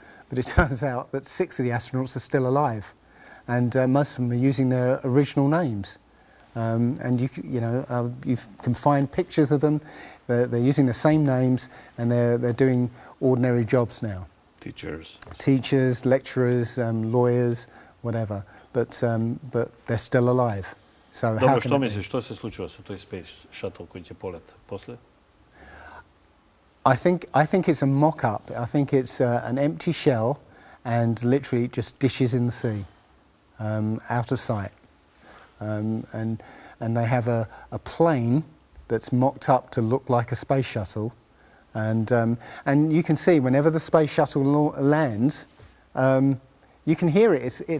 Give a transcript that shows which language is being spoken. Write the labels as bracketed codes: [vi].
[en] But it turns out that 6 of the astronauts are still alive, and most of them are using their original names. And you can find pictures of them. They're using the same names, and they're doing ordinary jobs now. Teachers, lecturers, lawyers, whatever. But they're still alive. So [mk] Добро, што мислиш, што се случува со тој Space Shuttle кој ќе полета после? [en] I think it's a mock-up. I think it's an empty shell, and literally just dishes in the sea, out of sight. And they have a plane that's mocked up to look like a space shuttle, and you can see whenever the space shuttle lands, you can hear it.